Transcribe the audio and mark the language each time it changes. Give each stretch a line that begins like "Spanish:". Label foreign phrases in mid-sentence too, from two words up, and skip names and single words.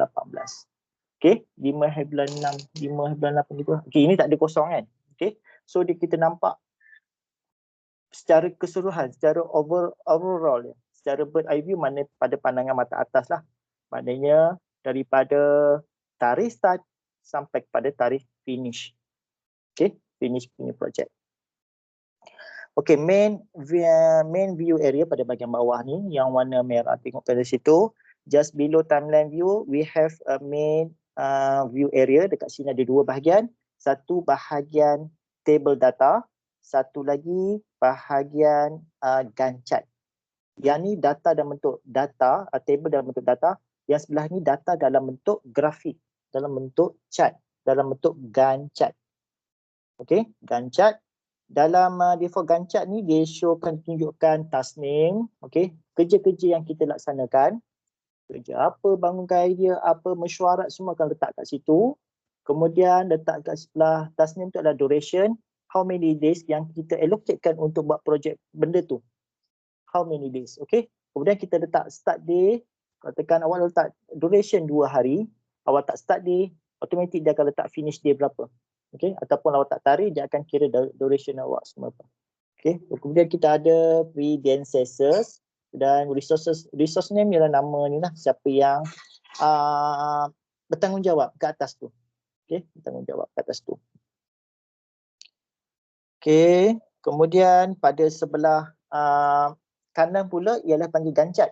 Malay: Okey, 5/6, 5/8 gitu. Okey, ini tak ada kosong kan. Okey, so kita nampak secara keseluruhan, secara overall ya, secara
English: bird eye view,
Malay: mana pada pandangan mata atas lah, maknanya daripada tarikh start sampai kepada tarikh finish. Okay, finish punya project. Okay,
English: main view area
Malay: pada bahagian bawah ni yang warna merah, tengok pada situ.
English: Just below timeline view, we have a main view area.
Malay: Dekat sini ada dua bahagian. Satu bahagian table data, satu lagi bahagian
English: Gantt chart.
Malay: Yang ni data dalam bentuk data, table dalam bentuk data. Yang sebelah ni data dalam bentuk grafik, dalam bentuk chart, dalam bentuk
English: Gantt chart. Okey, Gantt chart.
Malay: Dalam
English: default Gantt chart
Malay: ni dia showkan, tunjukkan
English: task name,
Malay: okey, kerja-kerja yang kita laksanakan. Kerja apa, bangunkan idea apa, mesyuarat, semua akan letak kat situ. Kemudian letak kat sebelah
English: task name
Malay: tu adalah duration,
English: how many days
Malay: yang kita allocatekan untuk buat projek benda tu.
English: How many days,
Malay: okey. Kemudian kita letak
English: start day,
Malay: katakan awak letak duration 2 hari, awak tak
English: start day,
Malay: automatik dia akan letak
English: finish day
Malay: berapa. Okey, ataupun awak tak tarik, dia akan kira duration awak semua apa. Okey, kemudian kita ada predecessors dan
English: resource name
Malay: ialah nama ni lah, siapa yang bertanggungjawab ke atas tu. Okey, bertanggungjawab ke atas tu. Okey, kemudian pada sebelah kanan pula ialah panggil
English: Gantt chart.